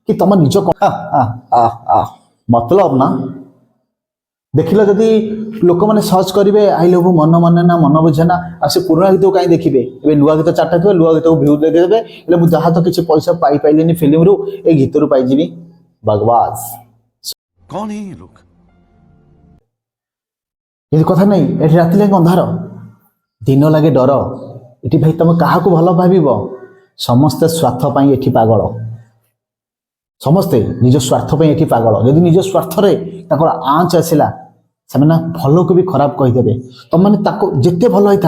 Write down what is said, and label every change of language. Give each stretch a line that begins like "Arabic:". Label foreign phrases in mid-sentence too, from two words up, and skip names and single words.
Odia: କି ତମ ନିଜ ମତଲବ ନା ଦେଖିଲ ଯଦି ଲୋକମାନେ ସର୍ଚ୍ଚ କରିବେ
English: I love
Odia: ମନ ମାନେ ନା ମନ ବୁଝେ ନା ଆଉ ସେ ପୁରୁଣା ଗୀତକୁ କାହିଁ ଦେଖିବେ ଏବେ ନୂଆ ଗୀତ ଚାରିଟା ଥିବ ନୂଆ ଗୀତକୁ ଭ୍ୟୁ ଦେଇଦେବେ ହେଲେ ମୁଁ ଯାହା ତ କିଛି ପଇସା ପାଇପାରିଲିନି ଫିଲ୍ମରୁ ଏଇ ଗୀତରୁ ପାଇଯିବି ବକବାସ
Hindi: कौन है ये लोग
Odia: ଏମିତି କଥା ନାହିଁ ଏଠି ରାତି ଲାଗେ ଅନ୍ଧାର ଦିନ ଲାଗେ ଡର ଏଠି ଭାଇ ତମେ କାହାକୁ ଭଲ ଭାବିବ ସମସ୍ତେ ସ୍ୱାର୍ଥ ପାଇଁ ଏଠି ପାଗଳ ସମସ୍ତେ ନିଜ ସ୍ୱାର୍ଥ ପାଇଁ ଏଠି ପାଗଳ ଯଦି ନିଜ ସ୍ୱାର୍ଥରେ ତାଙ୍କର ଆଞ୍ଚ ଆସିଲା ସେମାନେ ଭଲକୁ ବି ଖରାପ କହିଦେବେ ତମମାନେ ତାକୁ ଯେତେ ଭଲ ହେଇଥା